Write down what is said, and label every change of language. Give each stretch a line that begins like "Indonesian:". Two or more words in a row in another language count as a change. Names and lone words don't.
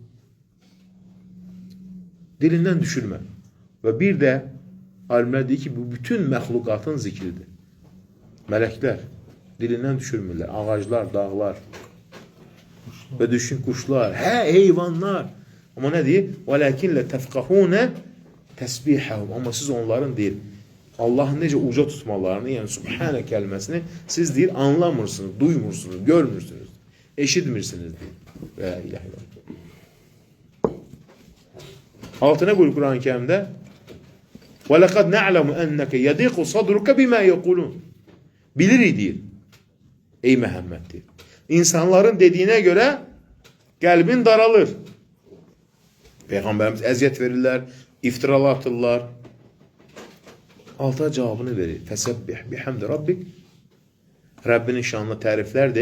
Azerbaijani: Dilindən düşürmə. Və bir də alimlər deyir ki, bu bütün məxluqatın zikridir. Mələklər dilindən düşürmürlər. Ağaclar, dağlar və düşün quşlar, heyvanlar. Amma nə deyir?
Arabic: وَلَكِنْ لَتَفْقَهُونَ تَسْبِحَهُمْ.
Azerbaijani: Amma siz onların deyir, Allahın necə uca tutmalarını, yəni Subhanə kəlməsini siz deyir, anlamırsınız, duymursunuz, görmürsünüz, eşitmirsiniz deyir. Və ilahi var. Altına buyur Quran-ı Kərimdə
Arabic: وَلَقَدْ نَعْلَمُ أَنَّكَ يَدِقُ صَدْرُكَ بِمَا يَقُولُونَ.
Azerbaijani: Bilirik deyir. Ey Məhəmməd deyir. İnsanların dediyinə görə qəlbin daralır. Peyğəmbərimiz əziyyət verirlər, iftiralar atırlar. Alta cavabını verir.
Arabic: فسبح بحمد ربك.
Azerbaijani: Rəbbinin şanına təriflər de.